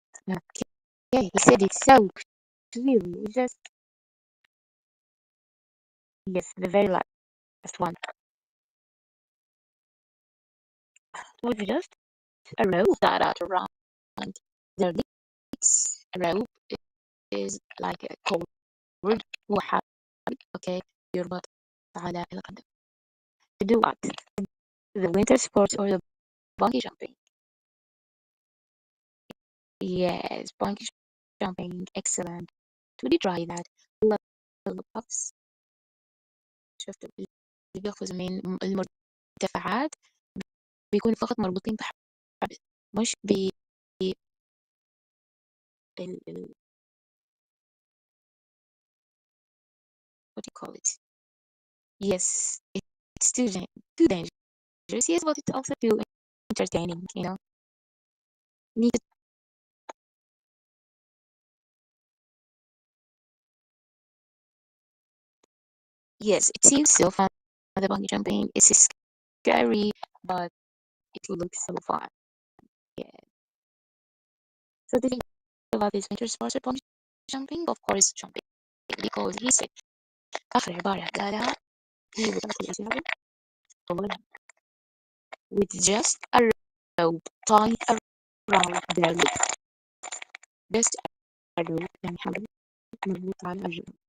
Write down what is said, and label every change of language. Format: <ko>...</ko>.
<en>Okay, he said it so clearly. Just yes, the very last one. With just a rope tied out around their legs. A rope is like a cord</en> <ar>وحبل. Okay, يربط على القدم.</ar> <en>To do what? The winter sports or the bungee jumping? Yes, bungee jumping. Excellent. To try that. puffs.</en> <ar>شفت اللي بيقفز من المرتفعات بيكونوا فقط مربوطين بحبل مش ال</ar> <en>what do you call it? Yes, it's too dangerous. Yes, but it's also too entertaining, you know. Need to, yes, it seems so fun. The bungee jumping is scary, but it looks so fun. Yeah. So the thing about this winter sports or bungee jumping, of course, jumping, because he said</en> <ar>آخر عبارة قالها هي بطاقة الإجابة</ar> <en>with just a rope tied around their leg. Just a rope</en> <ar>يعني حبل مربوط على الرجل.</ar>